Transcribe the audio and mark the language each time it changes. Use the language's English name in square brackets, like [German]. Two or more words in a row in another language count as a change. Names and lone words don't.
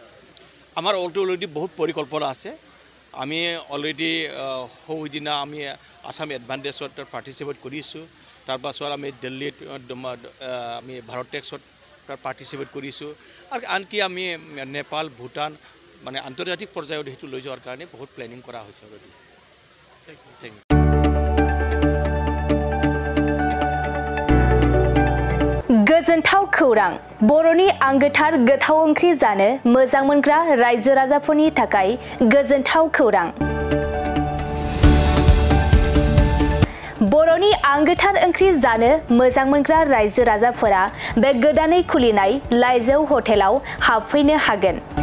[Assamese] আমাৰ অলৰেডি বহুত পৰিকল্পনা আছে আমি অলৰেডি সৌদিনা আমি আসাম এডভান্টেজত পাৰ্টিচিপেট কৰিছোঁ তাৰপাছত আমি দিল্লীত আমি ভাৰত টেক্সত পাৰ্টিচিপেট কৰিছোঁ আৰু আনকি আমি নেপাল ভূটান মানে আন্তৰ্জাতিক পৰ্যায়ত সেইটো লৈ যোৱাৰ কাৰণে বহুত প্লেনিং কৰা হৈছে অলৰেডি [English] thank you [Bodo] गोजोनथाव खौरां बर'नि आंगोथार गोथाव ओंख्रि जानो मोजां मोनग्रा रायजो राजाफोरनि थाखाय गोजोनथाव खौरां बर'नि आंगोथार ओंख्रि जानो मोजां मोनग्रा रायजो राजाफोरा बे गोदानै खुलिनाय लाइजौ हटेलाव हाबफैनो हागोन